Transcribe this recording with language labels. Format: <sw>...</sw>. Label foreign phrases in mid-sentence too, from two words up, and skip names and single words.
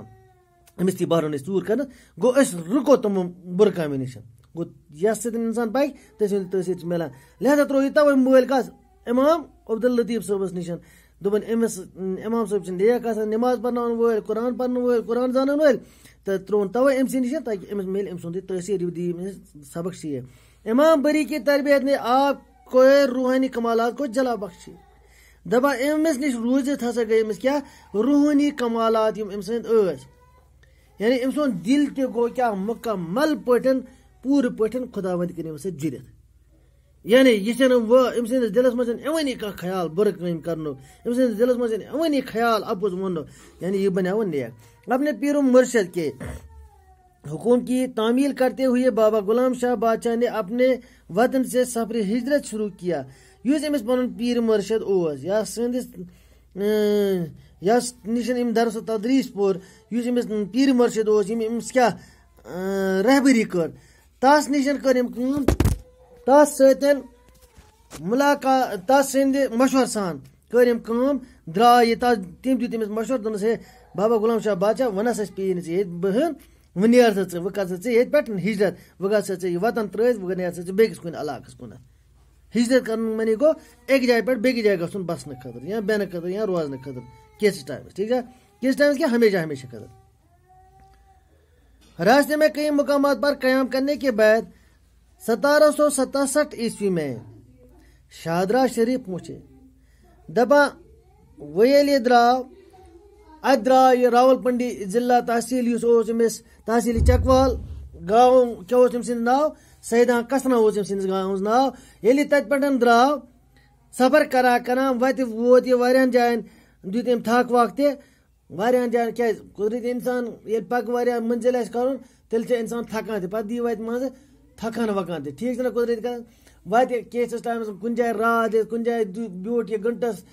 <ks>أمِس تہِ بہرو نہٕ أسۍ ژوٗر کرنہٕ گوٚو أسۍ رُکو تِمو بُرٕ کامیو نِش گوٚو یتھ سۭتۍ انسان پکہِ تٔمۍ سٕنٛدِ تٲثیٖر چھِ میلان لہذا ترٛوو یہِ توے مٲلۍ کتھ امام عبداللطیف صٲبس نِش دوٚپُن أمِس امام صٲب چھِ نیک آسان نماز پرناون وٲلۍ قرآن پرناون وٲلۍ قرآن زانن وٲلۍ تہٕ ترٛووُن توے أمۍ سٕے نِش تاکہِ أمِس میلہِ أمۍ سُنٛد یہِ تٲثیٖر یہِ دِیہِ أمِس سبق سیکھ</ks> <ur>امام بری کی تربیت نے آپ کو روحانی کمالات کو جلا بخشی</ur> <ks>دپان أمِس نِش روٗزِتھ ہسا گٔے أمِس کیٛاہ روحانی کمالات یِم أمۍ سٕنٛدۍ ٲسۍ یعنی أمۍ سُنٛد دِل تہِ گوٚو کیٛاہ مُکمل پٲٹھۍ پوٗرٕ پٲٹھۍ خۄداوند کٔرۍ أمِس سۭتۍ جُڑِتھ یعنی یہِ چھنہٕ وۄنۍ أمۍ سٕنٛدِس دِلس منٛز چھنہٕ یِوٲنی کانٛہہ خیال بُرٕ کٲم کرنُک أمۍ سٕنٛدِس دِلس منٛز چھنہٕ یِوٲنی خیال اپُز وننُک یعنی یہ بنیو نیک</ks> <ur>اپنے پیر و مرشد کے حکم کی تعمیل کرتے ہوئے بابا غلام شاہ بادشاہ نے اپنے وطن سے سفر ہجرت شروع کیا</ur> <ks>یُس أمِس پنُن پیٖر مُرشد اوس یا سٲنِس یس نِش أمۍ درس و تدریٖس پوٚر یُس أمِس پیٖر مُرشد اوس ییٚمۍ أمِس کیٛاہ رہبری کٔر تس نِش کٔر أمۍ کٲم تس سۭتۍ مُلاقات تس سٕنٛدِ مشورٕ سان کٔر أمۍ کٲم درٛاے یہِ تس تٔمۍ دیُت أمِس مشورٕ دوٚپنس ہے بابا غلام شاہ بادشاہ وۄنۍ ہسا پیٚیی نہٕ ژےٚ ییٚتہِ بِہُن وۄنۍ نیرٕ سا ژٕ وۄنۍ کر سا ژٕ ییٚتہِ پٮ۪ٹھ ہجرت وۄنۍ گژھ سا ژٕ یہِ وطن ترٲوِتھ وۄنۍ نیرٕ سا ژٕ بیٚکِس کُنہِ علاقس کُنتھ ہجرت کرُن معنی گوٚو اکہِ جایہِ پٮ۪ٹھ بیٚکِس جایہِ گژھُن بسنہٕ خٲطرٕ یا بیٚہنہٕ خٲطرٕ یا روزنہٕ خٲطرٕ کینٛژھس ٹایمس ٹھیٖک چھا کینٛژھس ٹایمس کیا ہمیشہ ہمیشہ خٲطرٕ</ks> <ur>راستے میں کئی مقامات پر قیام کرنے کے بعد 1767 عیسوی میں شادرہ شریف پہنچے</ur> <ks>دپان وۄنۍ ییٚلہِ یہِ درٛاو اتہِ درٛاو یہِ راول پنڈی ضلع تحصیل یُس اوس أمِس تحصیل چکوال گاو کیٛاہ اوس أمۍ سٕنٛدِ ناو سیدان کسنا اوس أمۍ سٕنٛدِس گامس ہُنٛد ناو ییٚلہِ یہِ تتہِ پٮ۪ٹھ درٛاو سفر کران کران وتہِ ووت یہِ واریاہن جاین دیُت أمۍ تھکھ وکھ تہِ واریاہن جاین کیٛازِ قدرتی انسان ییٚلہِ پکہِ واریاہ منزِل آسہِ کرُن تیٚلہِ چھُ انسان تھکان تہِ پتہٕ دی وتہِ منٛزٕ تھکان وکان تہِ ٹھیٖک چھُنہ قدرتی کران وتہِ کینٛژھس ٹایمس کُنہِ جایہِ رات دِتھ کُنہِ جایہِ بیوٗٹھ یہِ گنٹس</ks>